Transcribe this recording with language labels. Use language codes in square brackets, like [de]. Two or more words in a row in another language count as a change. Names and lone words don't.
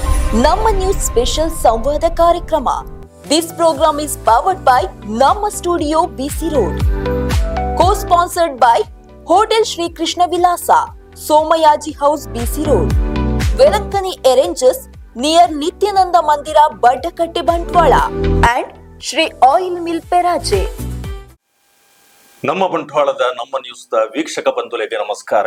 [kn] ನಮ್ಮ ನ್ಯೂಸ್ ಸ್ಪೆಷಲ್ ಸಂವಾದ ಕಾರ್ಯಕ್ರಮ. [en] This program is powered by ನಮ್ಮ ಸ್ಟುಡಿಯೋ ಬಿಸಿ ರೋಡ್. Co-sponsored by ಹೋಟೆಲ್ ಶ್ರೀ ಕೃಷ್ಣ ವಿಲಾಸ, ಸೋಮಯಾಜಿ ಹೌಸ್ ಬಿಸಿ ರೋಡ್, ವೆಲಂಕನಿ ಅರೇಂಜಸ್ ನಿಯರ್ ನಿತ್ಯಾನಂದ ಮಂದಿರ ಬಡ್ಡಕಟ್ಟೆ ಬಂಟ್ವಾಳ ಅಂಡ್ ಶ್ರೀ ಆಯಿಲ್ ಮಿಲ್ ಪೆರಾಜೆ. [kn] ನಮ್ಮ ಬಂಟ್ವಾಳದ ನಮ್ಮ ನ್ಯೂಸ್ ದ ವೀಕ್ಷಕ ಬಂಧುಗಳಿಗೆ ನಮಸ್ಕಾರ.